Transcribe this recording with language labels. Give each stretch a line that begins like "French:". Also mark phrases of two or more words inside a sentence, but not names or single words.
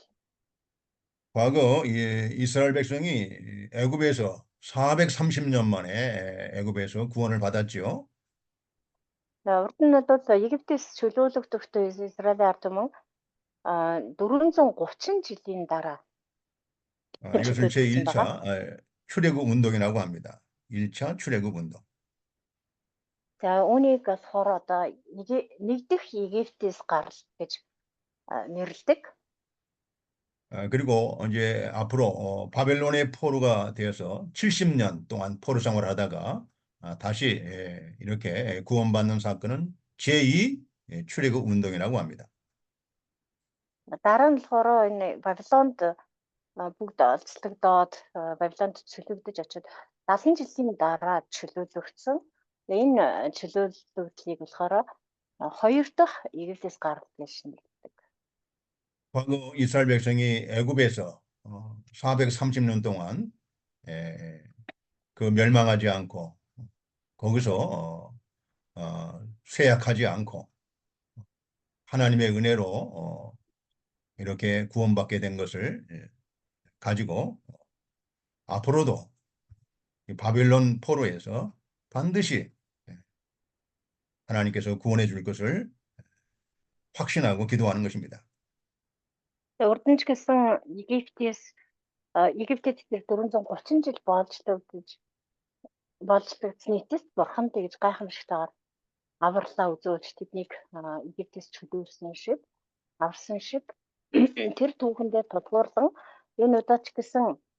Korean: 과거 이스라엘 백성이 애굽에서 430년 만에 애굽에서 구원을 받았지요.
Mongolian: Урд нь бол Египтээс чөлөөлөгдөхдөө Израилийн ард түмэн 430 жилийн дараа
Korean: 이것을 제1차 출애굽 운동이라고 합니다. 1차 출애굽 운동.
Mongolian: За үүнийг болохоор одоо нэг дэх Египтээс гарал гэж нэрлэдэг.
Korean: 그리고 이제 앞으로 바벨론의 포로가 되어서 70년 동안 포로 생활을 하다가 다시 이렇게 구원받는 사건은 제2 출애굽 운동이라고 합니다.
Mongolian: Дараа нь болохоор энэ Бабилонд бүгд олзлогдоод Бабилонд чөлөөлдөж очиод 70 жилийн дараа чөлөөлөгдсөн. Энэ чөлөөлөлтийг болохоор хоёр дахь Египтээс гарал гэж нэрлэдэг.
Korean: 과거 이스라엘 백성이 애굽에서 430년 동안 그 멸망하지 않고 거기서 쇠약하지 않고 하나님의 은혜로 이렇게 구원받게 된 것을 가지고 앞으로도 바벨론 포로에서 반드시 하나님께서 구원해 줄 것을 확신하고 기도하는 것입니다.
Mongolian: Урд нь ч гэсэн Египтэд тэр 430 жил болжлогдсны эцэст Бурхан тэгж гайхамшигтайгаар авралаа үзүүлж тэднийг Египтээс чөлөөлсөн шиг аварсан шиг тэр түүхэндээ тодгуурлан энэ удаа ч гэсэн